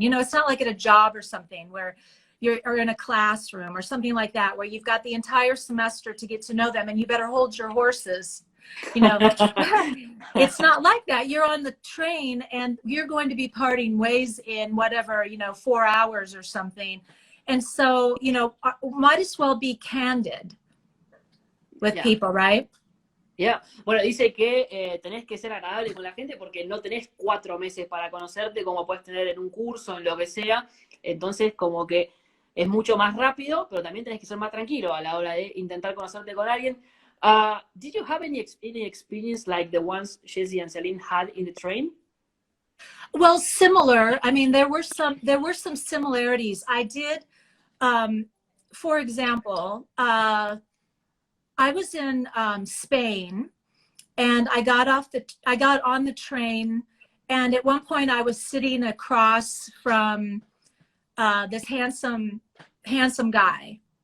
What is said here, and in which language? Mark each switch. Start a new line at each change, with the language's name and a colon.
English: You know, it's not like at a job or something where or in a classroom or something like that, where you've got the entire semester to get to know them and you better hold your horses. You know, it's not like that. You're on the train and you're going to be parting ways in whatever, you know, 4 hours or something. And so, you know, might as well be candid with people, right? Yeah.
Spanish: Bueno, dice que tenés que ser agradable con la gente porque no tenés 4 meses para conocerte como puedes tener en un curso, en lo que sea. Entonces, como que es mucho más rápido, pero también tenés que ser más tranquilo a la hora de intentar conocerte con alguien.
English: Did you have any experience like the ones Jessie and Celine had in the train? Well, similar. I mean, there were some similarities. I did, for example, I was in Spain, and I got on the train, and at one point I was sitting across from this handsome guy,